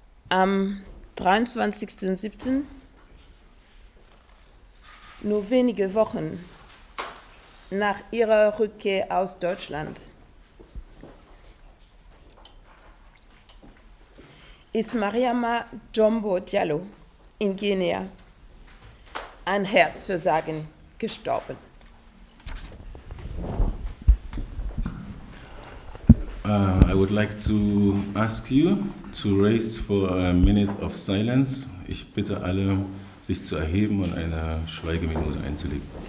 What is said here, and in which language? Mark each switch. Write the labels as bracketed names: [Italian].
[German] Am 23.07., nur wenige Wochen nach ihrer Rückkehr aus Deutschland, ist Mariama Oury Jalloh in Guinea an Herzversagen gestorben. [English] I would like to ask you to raise for a minute of silence. [German] Ich bitte alle, sich zu erheben und eine Schweigeminute einzulegen.